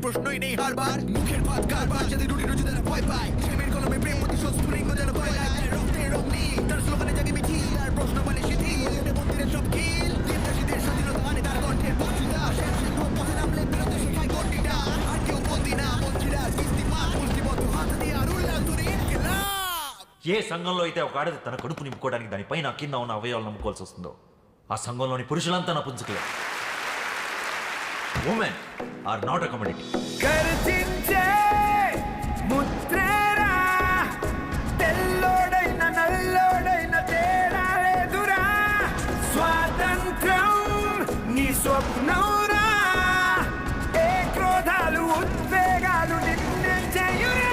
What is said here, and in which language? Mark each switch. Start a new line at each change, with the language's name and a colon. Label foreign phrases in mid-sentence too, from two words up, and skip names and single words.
Bangla: প্রশ্নই নেই হারবার মুখের ভাত কারবার যদি রুটি রুজি তারা ভয় পায় শ্যামের কলমে প্রেম প্রতিশোধ স্ফুলিঙ্গ যেন ভয় লাগে রক্তের রং নীল তার স্লোগানে জাগে মিছিল আর প্রশ্ন বলে শিথিল মন্দিরের সব খিল দেবদাসীদের স্বাধীনতা আনে তার কণ্ঠের বক্তৃতা শ্যাম সিংহ পথে নামলে বেরোতে শেখায় গণ্ডিটা আর কেউ বন্দি না মন্ত্রীরা কিস্তিমাত মুষ্টিবদ্ধ হাত দিয়ে আর উল্লাস ধরে ইনকিলাব.
Telugu: ఏ సంఘంలో అయితే ఒక ఆడది తన కడుపు నింపుకోవడానికి దానిపైన కింద ఉన్న అవయవాలు నమ్ముకోవాల్సి వస్తుందో ఆ సంఘంలోని పురుషులంతా నపుంసకులే.
English: Women are not a commodity.
Telugu: గర్జించే ముద్రేరా తెల్లోడైన నల్లోడైన తేడా లేదురా స్వాతంత్రం నీ స్వప్నౌరా ఏ క్రోధాలు ఉద్వేగాలు నిన్నే చేయురా.